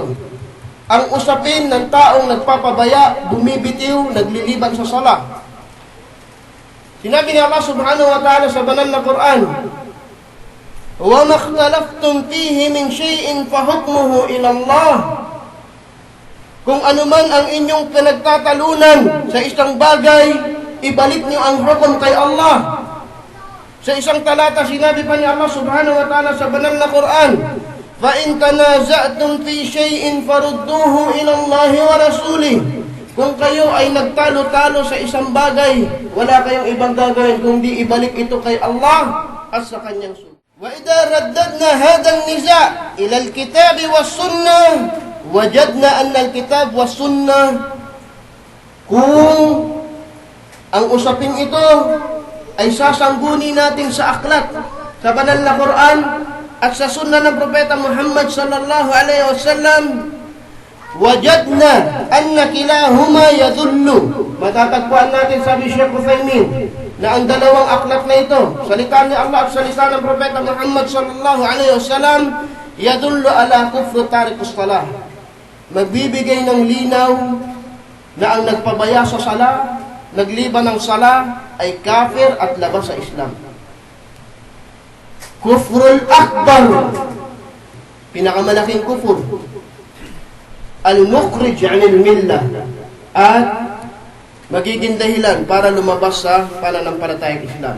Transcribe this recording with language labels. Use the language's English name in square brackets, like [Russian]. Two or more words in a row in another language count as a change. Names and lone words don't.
[Filipino] Ang usapin ng taong nagpapabaya, bumibitiw, nagliliban sa sala. Sinabi ni [Arabic] Allah سبحانه وتعالى [Filipino] sa banal na Quran, [Arabic] وَمَا اخْتَلَفْتُمْ فِيهِ مِنْ شَيْءٍ فَحُكْمُهُ إِلَى اللَّهِ. [Filipino] Kung anuman ang inyong pinagtatalunan sa isang bagay, ibalik niyo ang hukom kay Allah. Sa isang talata, sinabi pa ni [Arabic] Allah سبحانه وتعالى [Filipino] sa banal na Quran, [Arabic] فَإِنْ تَنَازَعْتُمْ فِي شَيْءٍ فَرُدُّوهُ إِلَى اللَّهِ وَرَسُولِهِ. [Filipino] Kung kayo ay nagtalo-talo sa isang bagay, wala kayong ibang gagawin kundi ibalik ito kay Allah at sa kanyang sunnah. [Arabic] وَإِذَا رَدَّدْنَا هَذَا النِّزَاعَ إِلَى الْكِتَابِ وَالسُّنَّةِ وَجَدْنَا أَنَّ الْكِتَابَ وَالسُّنَّةِ. [Filipino] Kung ang usapin ito ay sasangguni natin sa aklat, sa banal na Quran at sa sunnah ng Propeta Muhammad [Arabic] صلى الله عليه وسلم, وجدنا أن كليهما يدل. [Filipino] Matatagpuan natin, sabi Sheikh Uthaymin, na ang dalawang aklat na ito, salita ni Allah at salita ng Propeta Muhammad [Arabic] صلى الله عليه وسلم, يدل على كفر تارك الصلاة. [Filipino] Magbibigay ng linaw na ang nagpabaya sa sala, nagliban ng sala, ay kafir at labas sa Islam. [Arabic] الكفر الأكبر, [Filipino] pinakamalaking kufur, [Arabic] المخرج عن الملة, [Filipino] at magiging dahilan para lumabas sa pananampalatayang Islam.